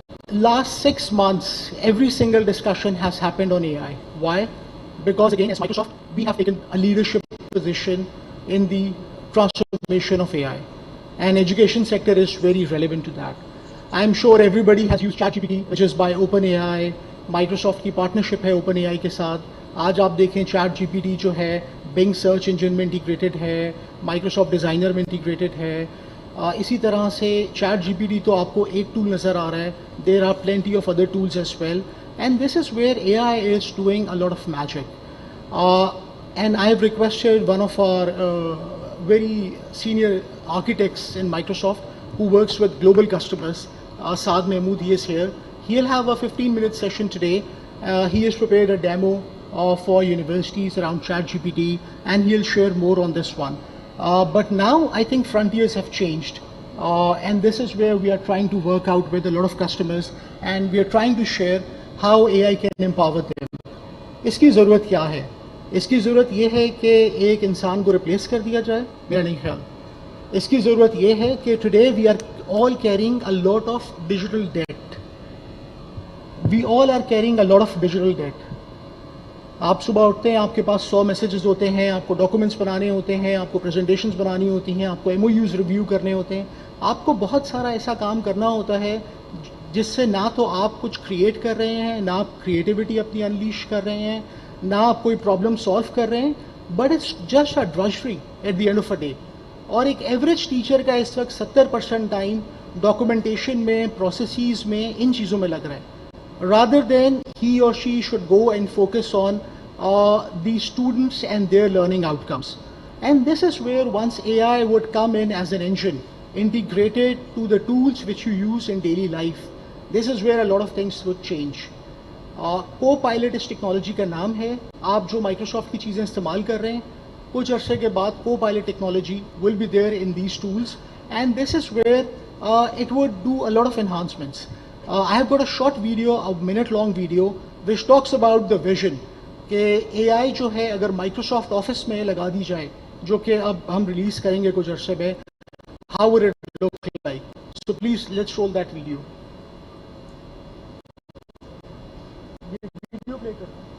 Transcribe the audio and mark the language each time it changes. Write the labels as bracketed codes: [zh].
[en] Last 6 months, every single discussion has happened on AI. Why? Because again, as Microsoft, we have taken a leadership position in the transformation of AI, and education sector is very relevant to that. I'm sure everybody has used ChatGPT, which is by OpenAI. [ur] Microsoft کی partnership ہے OpenAI کے ساتھ. آج آپ دیکھیں ChatGPT جو ہے Bing search engine میں انٹیگریٹڈ ہے, Microsoft ڈیزائنر میں انٹیگریٹڈ ہے. اسی طرح سے ChatGPT تو آپ کو ایک ٹول نظر آ رہا ہے, [en] there are plenty of other tools as well, and this is where AI is doing a lot of magic. And I have requested one of our very senior architects in Microsoft who works with global customers, Saad Mahmood, he is here. He'll have a 15-minute session today. He has prepared a demo for universities around ChatGPT, and he'll share more on this one. But now I think frontiers have changed, and this is where we are trying to work out with a lot of customers, and we are trying to share how AI can empower them. [ur] اس کی ضرورت کیا ہے؟ اس کی ضرورت یہ ہے کہ ایک انسان کو ریپلیس کر دیا جائے؟ میرا نہیں خیال. اس کی ضرورت یہ ہے کہ [en] Today we are all carrying a lot of digital debt. We all are carrying a lot of digital debt. [ur] آپ صبح اٹھتے ہیں, آپ کے پاس 100 میسیجز ہوتے ہیں, آپ کو ڈاکومنٹس بنانے ہوتے ہیں, آپ کو پریزنٹیشنز بنانی ہوتی ہیں, آپ کو MOUs ریویو کرنے ہوتے ہیں, آپ کو بہت سارا ایسا کام کرنا ہوتا ہے جس سے نہ تو آپ کچھ کریٹ کر رہے ہیں, نہ آپ کریٹیوٹی اپنی انلیش کر رہے ہیں, نہ آپ کوئی پرابلم سالو کر رہے ہیں, [en] But it's just a drudgery at the end of a day. [ur] اور ایک ایوریج ٹیچر کا اس وقت 70% ٹائم ڈاکومنٹیشن میں, پروسیسز میں, ان چیزوں میں لگ رہا ہے, [en] rather than he or she should go and focus on the students and their learning outcomes. And this is where once AI would come in as an engine, integrated to the tools which you use in daily life, this is where a lot of things would change. [ur] Co-pilot اس technology کا نام ہے. آپ جو Microsoft کی چیزیں استعمال کر رہے ہیں, کچھ عرصے کے بعد Co-pilot technology [en] will be there in these tools, and this is where it would do a lot of enhancements. I have got a short video, a minute-long video, which talks about the vision [ur] کہ اے آئی جو ہے اگر Microsoft office میں لگا دی جائے, جو کہ اب ہم ریلیز کریں گے کچھ عرصے میں, [en] how would it look like? So please, let's roll that video. [ur] Video play kar.